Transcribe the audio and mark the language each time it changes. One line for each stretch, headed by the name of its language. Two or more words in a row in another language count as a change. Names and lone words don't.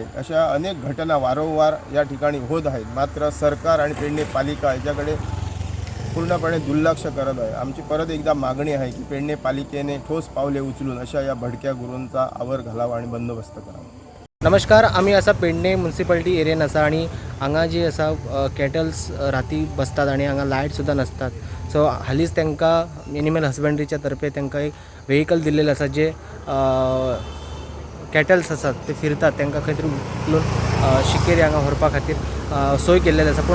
Marathi: अशा अनेक घटना वारंवार या ठिकाणी होत आहेत। मात्र सरकार आणि पेडणे पालिका याच्याकडे पूर्णपणे दुर्लक्ष करत आहे। आमची परत एकदा मागणी आहे की पेडणे पालिकेने ठोस पावले उचलून अशा या भटक्या गुरांचा आवर घालावा आणि बंदोबस्त करावा।
Konkani: नमस्कार, आम्ही असा पेडणे म्युनिसिपालिटी एरियन आसा आणि हांगा जी असा कॅटल्स राती बसतात आणि हांगा लायट सुद्धा नसतात। सो हालींच तांकां एनिमल हजबंड्रीच्या तर्फे तांकां एक व्हेकल दिलेले आसा जे कॅटल्स आसात ते फिरतात तांकां खंय तरी उखलून शिकेरी हांगा व्हरपा खातीर सोय केल्लेली आसा।